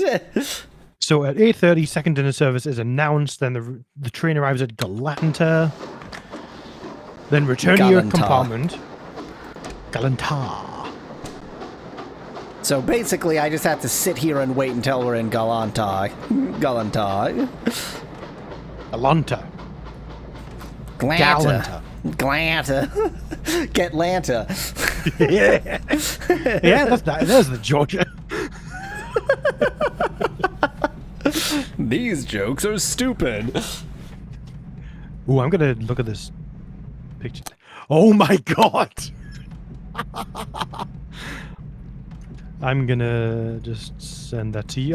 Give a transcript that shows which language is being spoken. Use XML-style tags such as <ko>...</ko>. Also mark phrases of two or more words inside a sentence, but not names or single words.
<en>So at 8:30, second dinner service is announced. Then the train arrives at Galanta. Then return to your compartment. Galanta. So basically, I just have to sit here and wait until we're in Galanta. Galanta. Galanta. Glanta. Glanta. Getlanta. Yeah. Yeah, there's the Georgia. These jokes are stupid. Ooh, I'm gonna look at this picture. Oh my god! I'm gonna just send that to you.</en>